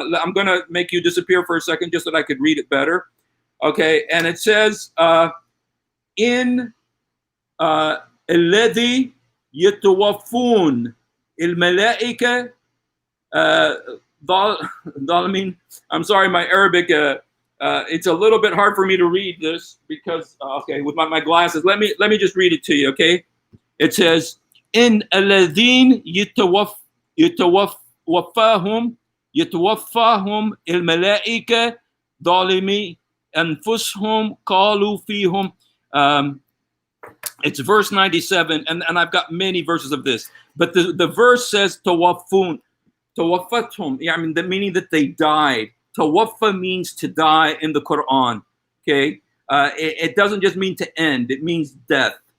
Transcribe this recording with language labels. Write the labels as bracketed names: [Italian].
[English] I'm going to make you disappear for a second just so that I could read it better. Okay, and it says, in [Arabic] الذي يتوفون الملائكة ظالمين. [English] I'm sorry, my Arabic, it's a little bit hard for me to read this because, with my glasses. Let me just read it to you, okay? It says, in [Arabic] الذين يتوفاهم الملائكة ظالمي أنفسهم قالوا فيهم. [English] It's verse 97, and I've got many verses of this, but the verse says tawaffun, tawaffathum, meaning that they died. Tawaffa means to die in the Quran. Okay, it doesn't just mean to end; it means death.